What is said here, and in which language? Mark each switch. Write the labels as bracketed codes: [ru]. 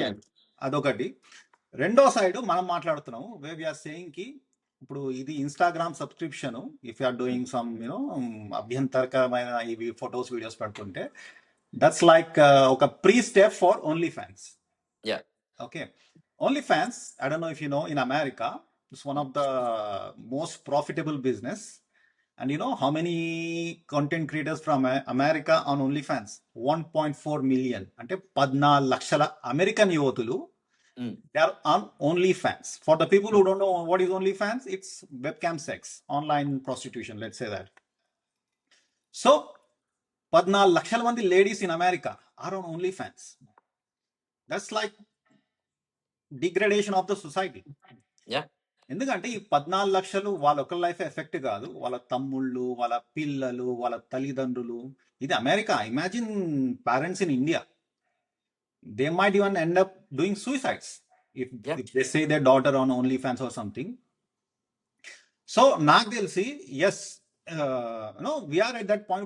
[te] Can. అదొకటి. రెండో side మనం మాట్లాడుతున్నాము [en] way we are saying [te] కి ఇప్పుడు ఇది Instagram subscription. [en] if you are doing some [te] అభ్యంతరకరమైన ఇవి ఫొటోస్ వీడియోస్ పెడుతుంటే [en] That's like ఒక pre step for OnlyFans. Yeah Okay. OnlyFans, I don't know if you know, in America, it's one of the most profitable business. And you know how many content creators from America on OnlyFans? [te] 1.4 million. అంటే 14 లక్షల American యువతులు ఉమ్, [en] they are on OnlyFans. For the people who don't know what is OnlyFans, it's webcam sex, online prostitution, let's say that. So 14 [te] లక్షల మంది [en] ladies in America are on OnlyFans. That's like degradation of the society. Yeah [te] ఎందుకంటే ఈ 14 లక్షలు వాళ్ళ ఒక్క life effect కాదు, వాళ్ళ తమ్ముళ్ళు, వాళ్ళ పిల్లలు, వాళ్ళ తల్లిదండ్రులు. ఇది America. [en] Imagine parents in India, they might even end up doing suicides if yeah they say they daughter on OnlyFans or something. So [te] నాకు తెలిసి [en] Yes no we are at that point.